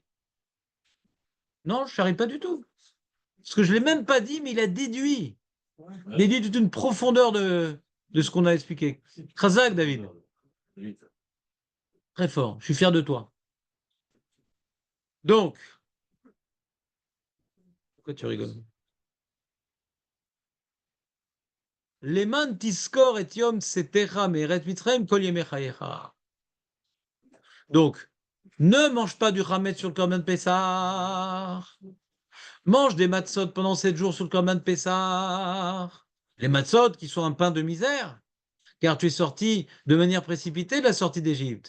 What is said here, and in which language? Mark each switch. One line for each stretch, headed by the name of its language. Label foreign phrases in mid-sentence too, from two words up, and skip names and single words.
French: Non, je n'arrive pas du tout. Parce que je ne l'ai même pas dit, mais il a déduit. Déduit toute une profondeur de ce qu'on a expliqué. Khazak, David. Très fort. Je suis fier de toi. Donc, pourquoi tu rigoles?
Hebrew: למען תזכור את יום צאתך מארץ מצרים כל ימי חייך.
French: Donc, ne mange pas du Hametz sur le
Hebrew: קרבן פסח.
French: Mange des matzot pendant 7 jours sur le
Hebrew: קרבן פסח.
French: Les matzot qui sont un pain de misère, car tu es sorti de manière précipitée de la sortie d'Égypte.